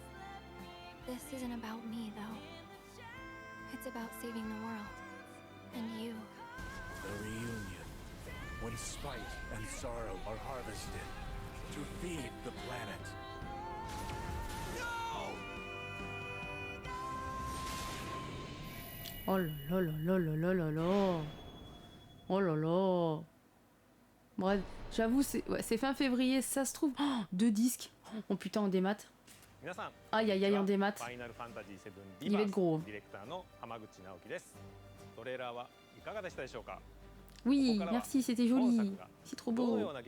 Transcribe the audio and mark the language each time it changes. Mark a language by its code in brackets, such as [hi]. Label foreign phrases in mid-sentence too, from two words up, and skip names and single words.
[en] This isn't about me, though. It's about saving the world. And you. The reunion, when spite and sorrow are harvested to feed the planet. No! [fr] Oh là là là là là là là là. Oh là là. Bref, j'avoue, c'est fin février, ça se trouve. Oh, 2 disques. Oh putain, en démat. Aïe aïe aïe, en démat. Il va être gros. Oui, merci, c'était joli. C'est trop beau.